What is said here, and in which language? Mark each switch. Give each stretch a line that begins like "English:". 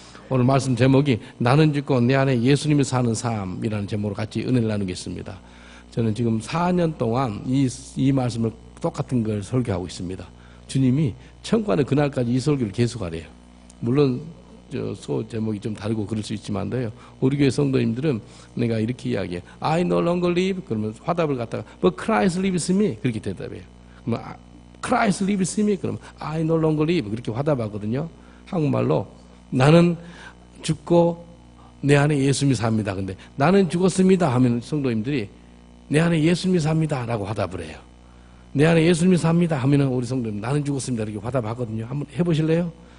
Korean: 오늘 말씀 제목이 나는 죽고 내 안에 예수님이 사는 삶이라는 제목으로 같이 은혜를 나누겠습니다. 저는 지금 4년 동안 이 말씀을 똑같은 걸 설교하고 있습니다. 주님이 청과는 그날까지 이 설교를 계속하래요. 물론 소 제목이 좀 다르고 그럴 수 있지만요. 우리 교회 성도님들은 내가 이렇게 이야기해요.
English: I no longer live.
Korean: 그러면 화답을 갖다가
English: But Christ lives in me.
Korean: 그렇게 대답해요. 그러면
English: Christ lives in me. 그러면 I no longer live.
Korean: 그렇게 화답하거든요. 한국말로 나는 죽고 내 안에 예수님이 삽니다. 근데 나는 죽었습니다 하면 성도님들이 내 안에 예수님이 삽니다 라고 화답을 해요. 내 안에 예수님이 삽니다 하면 우리 성도님 나는 죽었습니다 이렇게 화답하거든요. 한번 해보실래요?